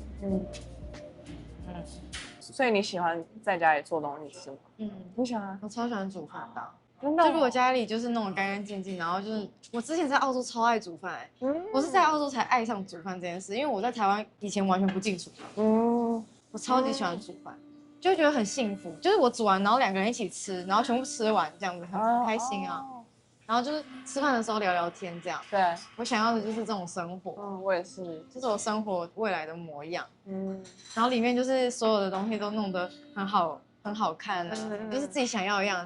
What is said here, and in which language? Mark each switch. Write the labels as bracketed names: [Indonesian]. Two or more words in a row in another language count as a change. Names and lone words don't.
[Chinese] 所以你喜歡在家裡做東西吃嗎？你喜歡？我超喜歡煮飯的。真的？就如果家裡就是弄得乾乾淨淨，然後就是我之前在澳洲超愛煮飯我是在澳洲才愛上煮飯這件事，因為我在台灣以前完全不進廚房。我超級喜歡煮飯，就會覺得很幸福，就是我煮完，然後2個人一起吃，然後全部吃完，這樣子很開心啊。然後就是吃飯的時候聊聊天，這樣。對，我想要的就是這種生活。我也是，這是我生活未來的模樣。然後裡面就是所有的東西都弄得很好看啊，就是自己想要的樣子。